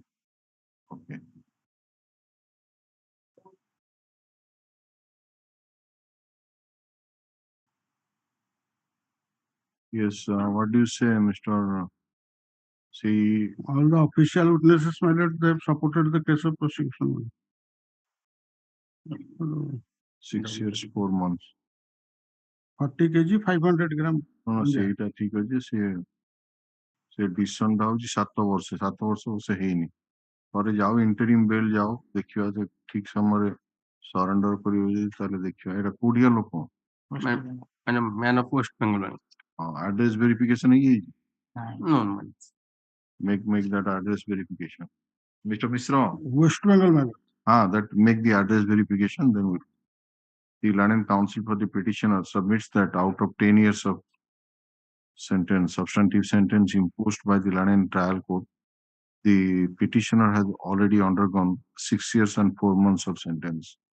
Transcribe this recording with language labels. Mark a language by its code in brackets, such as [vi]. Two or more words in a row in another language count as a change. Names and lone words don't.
[en] Okay. Yes, what do you say, Mr. See, All the official witnesses, my lord, they have supported the case of prosecution. 6 years, 4 months. 40 kg, 500 gram. No, [or] ସେଇଟା ଠିକ ଅଛି ସେ ଡିସିସନ ଟା ହଉଛି 7 ବର୍ଷ 7 ବର୍ଷ ସେ ହେଇନି ଥରେ ଯାଉ [en] interim bail [or] ଯାଉ ଦେଖିବା ଯେ ଠିକ ସମୟରେ ସରେଣ୍ଡର କରିବ ଯଦି ତାହେଲେ ଦେଖିବା ଏଇଟା କୋଉଠିକା ଲୋକ [en] Man of West Bengal. address verification ହେଇଯାଇଛି No. make that address verification. Mr. Misra. West Bengal, man. That make the address verification, then we'll. The Land and Council for the petitioner submits that out of 10 years of sentence, substantive sentence imposed by the Land and Trial Court, the petitioner has already undergone 6 years and 4 months of sentence.